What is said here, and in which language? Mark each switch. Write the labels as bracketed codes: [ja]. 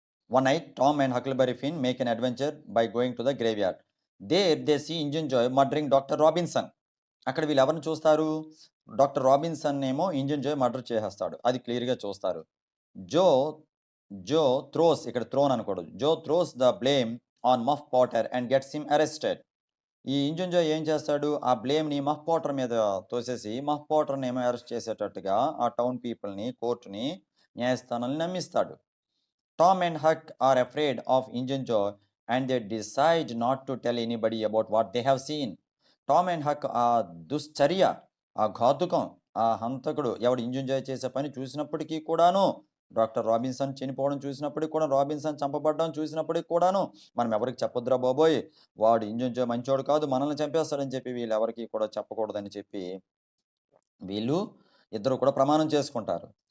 [en] One night, Tom and Huckleberry Finn make an adventure by going to the graveyard. There they see Injun Joy murdering Dr. [te] Robinson. అక్కడ వీళ్ళు ఎవరిని చూస్తారు? Doctor Robinson ఏమో engine Joy murder చేసేస్తాడు, అది క్లియర్గా చూస్తారు. [en] Joe Joe throws, [te] ఇక్కడ థ్రోన్ అనకూడదు, [en] Joe throws the blame on Muff Potter and gets him arrested. [te] ఈ ఇంజన్ జాయ్ ఏం చేస్తాడు? ఆ బ్లేమ్ని మఫ్ పాటర్ మీద తోసేసి మఫ్ పాటర్ని ఏమో అరెస్ట్ చేసేటట్టుగా ఆ టౌన్ పీపుల్ని, కోర్టుని, న్యాయస్థానాన్ని నమ్మిస్తాడు. [en] Tom and Huck are afraid of Injun Joy and they decide not to tell anybody about what they have seen. [te] Tom and Haq ఆ దుశ్చర్య, ఆ ఘాతుకం, ఆ హంతకుడు ఎవడు ఇంజన్ జాయ్ చేసే పని చూసినప్పటికీ కూడాను, డాక్టర్ రాబిన్సన్ చనిపోవడం చూసినప్పటికి కూడా, రాబిన్సన్ చంపబడడం చూసినప్పటికి కూడాను మనం ఎవరికి చెప్పొద్దురా బాబోయ్, వాడు ఇంజన్ జాయ్ మంచోడు కాదు, మనల్ని చంపేస్తాడని చెప్పి వీళ్ళు ఎవరికి కూడా చెప్పకూడదని చెప్పి వీళ్ళు ఇద్దరు కూడా ప్రమాణం చేసుకుంటారు.